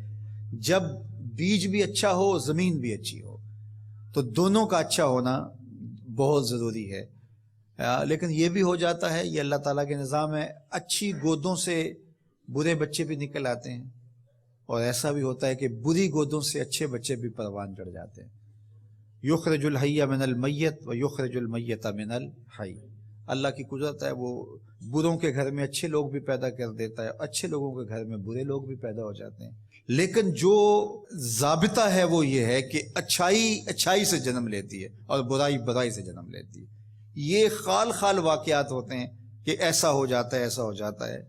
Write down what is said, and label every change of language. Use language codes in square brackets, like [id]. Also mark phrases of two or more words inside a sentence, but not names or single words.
[ur] جب بیج بھی اچھا ہو زمین بھی اچھی ہو تو دونوں کا اچھا ہونا بہت ضروری ہے. لیکن یہ بھی ہو جاتا ہے، یہ اللہ تعالیٰ کے نظام ہے، اچھی گودوں سے برے بچے بھی نکل آتے ہیں اور ایسا بھی ہوتا ہے کہ بری گودوں سے اچھے بچے بھی پروان چڑھ جاتے ہیں. [ar] یخرج الحی من المیت و یخرج المیت من الحی. [ur] اللہ کی قدرت ہے، وہ بروں کے گھر میں اچھے لوگ بھی پیدا کر دیتا ہے، اچھے لوگوں کے گھر میں برے لوگ بھی پیدا ہو جاتے ہیں. لیکن جو ضابطہ ہے وہ یہ ہے کہ اچھائی اچھائی سے جنم لیتی ہے اور برائی برائی سے جنم لیتی ہے. یہ خال خال واقعات ہوتے ہیں کہ ایسا ہو جاتا ہے ایسا ہو جاتا ہے.